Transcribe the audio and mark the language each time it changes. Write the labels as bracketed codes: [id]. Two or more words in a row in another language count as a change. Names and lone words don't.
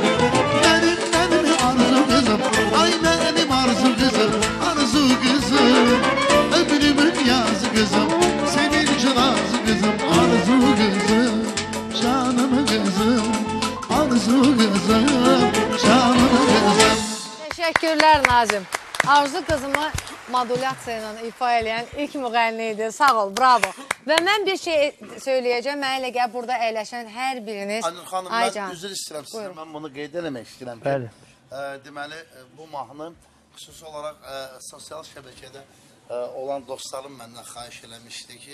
[tr] Benim arzu kızım, ay benim arzu kızım, arzu kızım. Ömrümün yazı kızım, sevinci nazı kızım, arzu kızım. Canım kızım, arzu kızım, canım kızım. [az] Teşekkürler Nazım. Arzu kızımı modulyasiya ilə ifa edən ilk müğənni idi. Sağ ol, bravo. Və mən bir şey söyləyəcəm. Mənə elə gəl burada əyləşən hər biriniz. Aynur xanım, mən üzr istəyirəm sizə. Mən bunu qeyd eləmək istəyirəm. Bəli. Deməli, bu mahnı xüsusi olaraq sosial şəbəkədə olan dostlarım məndən xahiş eləmişdi ki,